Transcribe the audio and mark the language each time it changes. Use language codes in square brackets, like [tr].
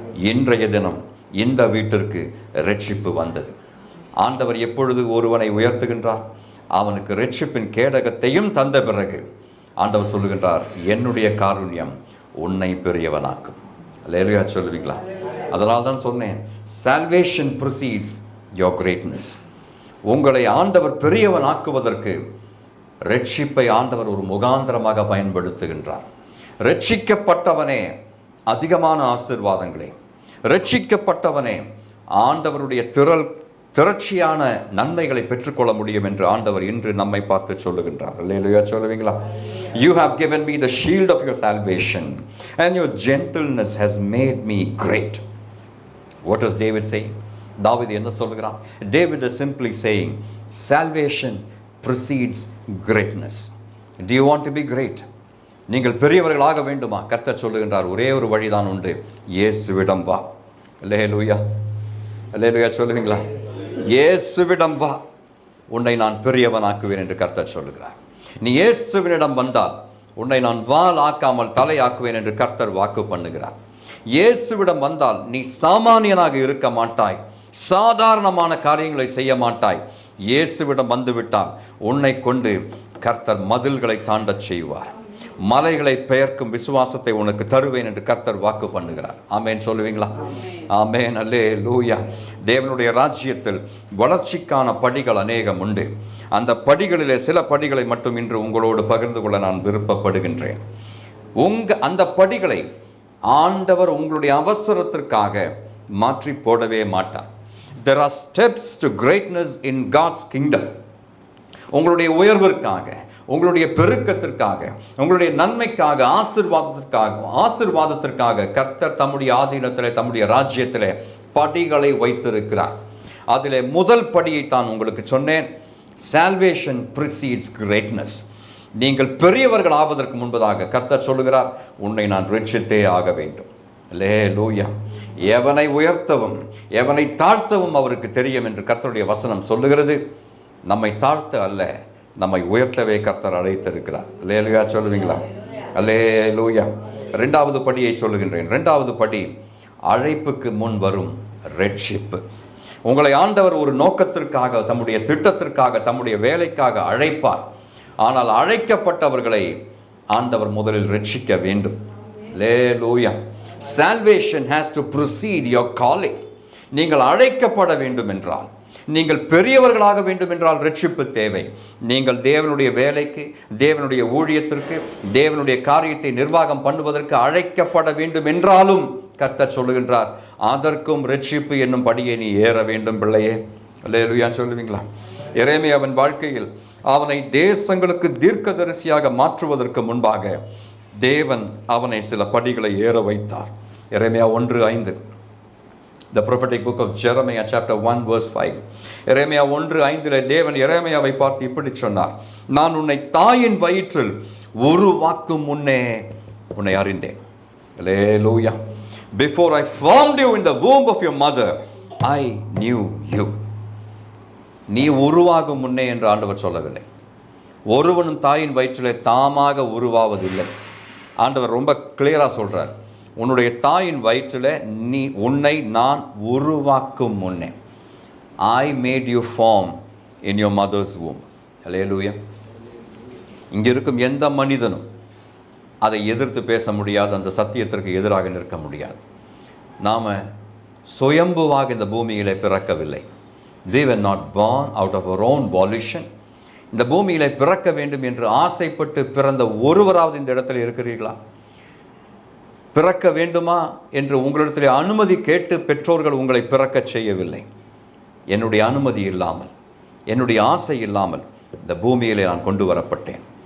[ta] இன்றைய தினம் இந்த வீட்டிற்கு ரட்சிப்பு வந்தது. ஆண்டவர் எப்பொழுது ஒருவனை உயர்த்துகின்றார், அவனுக்கு ரட்சிப்பின் கேடகத்தையும் தந்த பிறகு ஆண்டவர் சொல்லுகின்றார், என்னுடைய காருண்யம் உன்னை பெரியவனாக்கும். அல்லேலூயா சொல்லுவீங்களா? அதனால் தான் சொன்னேன், [en] salvation precedes your greatness. [ta] உங்களை ஆண்டவர் பெரியவன் ஆக்குவதற்கு ரட்சிப்பை ஆண்டவர் ஒரு முகாந்திரமாக பயன்படுத்துகின்றார். ரட்சிக்கப்பட்டவனே அதிகமான ஆசீர்வாதங்களே, ரட்சிக்கப்பட்டவனே ஆண்டவருடைய திரட்சியான நன்மைகளை பெற்றுக்கொள்ள முடியும் என்று ஆண்டவர் இன்று நம்மை பார்த்து சொல்லுகின்றார். அல்லேலூயா சொல்லுவீங்களா? [en] You have given me the shield of your salvation and your gentleness has made me great. What does David say? [ta] தாவீது என்ன சொல்லுகிறான்? [en] David is simply saying salvation precedes greatness. Do you want to be great? [ta] நீங்கள் பெரியவர்களாக வேண்டுமா? கர்த்தர் சொல்லுகின்றார், ஒரே ஒரு வழிதான் உண்டு, இயேசுவிடம் வா. அல்லேலூயா, அல்லேலூயா சொல்லுவீங்களா? இயேசுவிடம் வா, உன்னை நான் பெரியவனாக்குவேன் என்று கர்த்தர் சொல்லுகிறார். நீ இயேசுவினிடம் வந்தால் உன்னை நான் வால் ஆக்காமல் தலை ஆக்குவேன் என்று கர்த்தர் வாக்கு பண்ணுகிறார். இயேசுவிடம் வந்தால் நீ சாமானியனாக இருக்க மாட்டாய், சாதாரணமான காரியங்களை செய்ய மாட்டாய். இயேசுவிடம் வந்துவிட்டால் உன்னை கொண்டு கர்த்தர் மதில்களை தாண்டச் செய்வார், மலைகளை பெயர்க்கும் விசுவாசத்தை உனக்கு தருவேன் என்று கர்த்தர் வாக்கு பண்ணுகிறார். ஆமேன் சொல்லுவீங்களா? ஆமேன், அல்லேலூயா. தேவனுடைய ராஜ்யத்தில் வளர்ச்சிக்கான படிகள் அநேகம் உண்டு. அந்த படிகளிலே சில படிகளை மட்டும் இன்று உங்களோடு பகிர்ந்து கொள்ள நான் விருப்பப்படுகின்றேன். அந்த படிகளை ஆண்டவர் உங்களுடைய அவசரத்திற்காக மாற்றி போடவே மாட்டார். [en] There are steps to greatness in God's kingdom. [ta] உங்களுடைய உயர்விற்காக, உங்களுடைய பெருக்கத்திற்காக, உங்களுடைய நன்மைக்காக, ஆசீர்வாதத்திற்காக கர்த்தர் தம்முடைய ஆதீனத்திலே, தம்முடைய ராஜ்யத்திலே படிகளை வைத்திருக்கிறார். அதிலே முதல் படியை தான் உங்களுக்கு சொன்னேன். [en] Salvation precedes greatness. [ta] நீங்கள் பெரியவர்கள் ஆவதற்கு முன்பதாக கர்த்தர் சொல்லுகிறார், உன்னை நான் ரட்சித்தே ஆக வேண்டும். அல்லேலூயா. எவனை உயர்த்தவும் எவனை தாழ்த்தவும் அவருக்கு தெரியும் என்று கர்த்தருடைய வசனம் சொல்லுகிறது. நம்மை தாழ்த்த அல்ல, நம்மை உயர்த்தவே கர்த்தர் அழைத்திருக்கிறார். அல்லேலூயா சொல்லுவீங்களா? அல்லேலூயா. இரண்டாவது படியை சொல்லுகின்றேன். இரண்டாவது படி அழைப்புக்கு முன் வரும் ரட்சிப்பு. உங்களை ஆண்டவர் ஒரு நோக்கத்திற்காக, தம்முடைய திட்டத்திற்காக, தம்முடைய வேலைக்காக அழைப்பார். ஆனால் அழைக்கப்பட்டவர்களை ஆண்டவர் முதலில் ரட்சிக்க வேண்டும். அல்லேலூயா. [en] Salvation has to precede your calling. [ta] நீங்கள் அழைக்கப்பட வேண்டும் என்றால், நீங்கள் பெரியவர்களாக வேண்டும் என்றால் ரட்சிப்பு தேவை. நீங்கள் தேவனுடைய வேலைக்கு, தேவனுடைய ஊழியத்திற்கு, தேவனுடைய காரியத்தை நிர்வாகம் பண்ணுவதற்கு அழைக்கப்பட வேண்டும் என்றாலும் கர்த்தர் சொல்லுகின்றார், அதற்கும் ரட்சிப்பு என்னும் படியை நீ ஏற வேண்டும் பிள்ளையே. அல்லேலூயா சொல்லுவீங்களா? எரேமியாவின் வாழ்க்கையில் அவனை தேசங்களுக்கு தீர்க்கதரிசியாக மாற்றுவதற்கு முன்பாக தேவன் அவனை சில படிகளை ஏற வைத்தார். எரேமியா 1:5. [en] The prophetic book of Jeremiah chapter 1 verse 5. [ta] எரேமியா 1:5 தேவன் எரேமியாவை பார்த்து இப்படி சொன்னார், நான் உன்னை தாயின் வயிற்றில் உருவாக்கும் முன்னே உன்னை அறிந்தேன். [en] Hallelujah. Before I formed you in the womb of your mother, I knew you. [ta] நீ உருவாகும் முன்னே என்று ஆண்டவர் சொல்லவில்லை. ஒருவனும் தாயின் வயிற்றிலே தாமாக உருவாவதில்லை. ஆண்டவர் ரொம்ப கிளியராக சொல்கிறார், உன்னுடைய தாயின் வயிற்றில் உன்னை நான் உருவாக்கும் முன்னே, [en] I made you form in your mother's womb. Hallelujah. [ta] இங்கே இருக்கும் எந்த மனிதனும் அதை எதிர்த்து பேச முடியாது, அந்த சத்தியத்திற்கு எதிராக நிற்க முடியாது. நாம் சுயம்புவாக இந்த பூமியிலே பிறக்கவில்லை. [en] We were not born out of our own volition. [ta] இந்த பூமியிலே பிறக்க வேண்டும் என்று ஆசைப்பட்டு பிறந்த ஒருவராவது இந்த இடத்துல இருக்கிறீர்களா? பிறக்க வேண்டுமா என்று உங்களிடத்தில் அனுமதி கேட்டு பெற்றோர்கள் உங்களை பிறக்க செய்யவில்லை. என்னுடைய அனுமதி இல்லாமல், என்னுடைய ஆசை இல்லாமல் இந்த பூமியிலே நான் கொண்டு வரப்பட்டேன்.